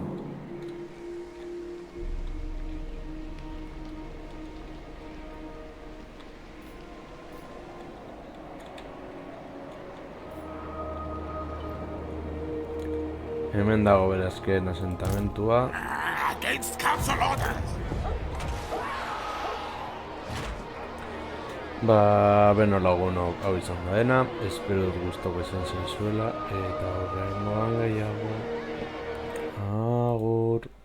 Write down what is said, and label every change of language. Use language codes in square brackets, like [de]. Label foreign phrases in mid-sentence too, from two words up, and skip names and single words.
[eu] Hemen dago berazken asentamentua. [en] Against council orders! [eu] Ba, beno lagunok hau izan da dena, espero dut gustoko izan zaizuela, eta horrengoan gehiago. Agur.